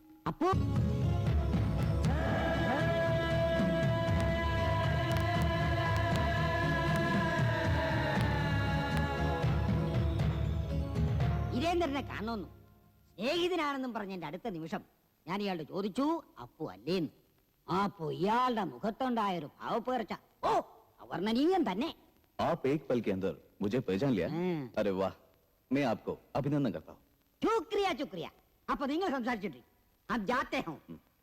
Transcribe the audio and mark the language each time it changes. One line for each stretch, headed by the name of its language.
Malayalam: അപ്പു വീരേന്ദ്രനെ കാണുന്നു, സ്നേഹിതനാണെന്നും പറഞ്ഞ എന്റെ അടുത്ത നിമിഷം ഞാൻ ഇയാളുടെ ചോദിച്ചു, അപ്പു അല്ലേന്ന്. അപ്പോ ഇയാളുടെ മുഖത്തുണ്ടായ ഒരു ഭാവപ്പേർച്ച ഓ അവർണ്ണനീയം തന്നെ.
Hindi: आप एक पल के अंदर मुझे पहचान लिया? अरे वाह, मैं आपको अभिनंदन करता हूँ. ശുക്രിയ ശുക്രിയ.
Malayalam: അപ്പൊ നിങ്ങൾ സംസാരിച്ചിട്ട്
Hindi: अब जाते हैं.